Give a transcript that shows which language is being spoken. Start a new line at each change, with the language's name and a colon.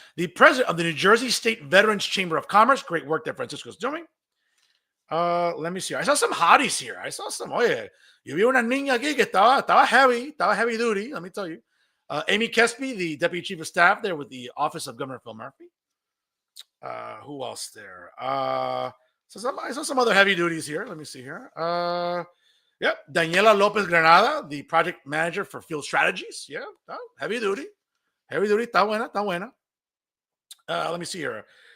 English: The president of the New Jersey State Veterans Chamber of Commerce. Great work that Francisco's doing. Let me see. I saw some hotties here. I saw some.
Spanish: Oye, yo vi una niña aquí que estaba
English: heavy duty. Let me tell you. Amy Kesby, the Deputy Chief of Staff there with the Office of Governor Phil Murphy. Who else there? I saw some other heavy duties here. Let me see here. Daniela Lopez Granada, the project manager for Field Strategies. Yeah, heavy duty.
Spanish: Está buena.
English: Let me see here.